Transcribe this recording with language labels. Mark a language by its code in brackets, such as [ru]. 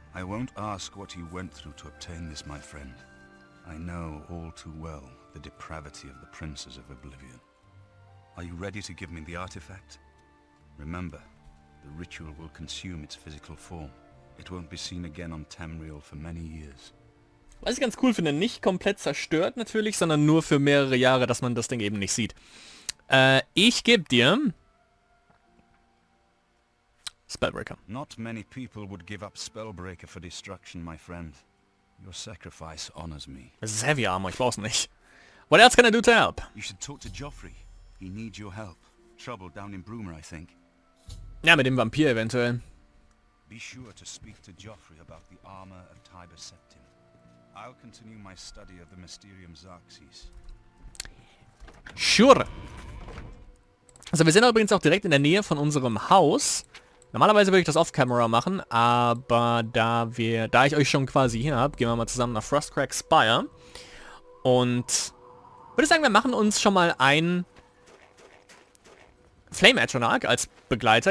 [en] I won't ask what you went through to obtain this, my friend. I know all too well the depravity of the princes of Oblivion. Are you ready to give me the artifact? Remember, the ritual will consume its physical form. It won't be seen again on Tamriel for many years. [de] Was ich ganz cool finde, nicht komplett zerstört natürlich, sondern nur für mehrere Jahre, dass man das Ding eben nicht sieht. Ich gebe dir... Spellbreaker. [en] Not many people would give up Spellbreaker for destruction, my friend. Your sacrifice honors me. [de] Das ist Heavy Armor, ich brauch's nicht. [en] What else can I do to help? You should talk to Joffrey. He needs your help. Trouble down in Broomer, I think. [de] Ja, mit dem Vampir eventuell. [en] Be sure to speak to Joffrey about the armor of Tiber Septim. I'll continue my study of the Mysterium Xarxes. Sure. [de] Also wir sind übrigens auch direkt in der Nähe von unserem Haus. Normalerweise würde ich das off-camera machen, aber da ich euch schon quasi hier habe, gehen wir mal zusammen nach Frostcrack Spire. Und würde sagen, wir machen uns schon mal ein Flame Atronach als Begleiter.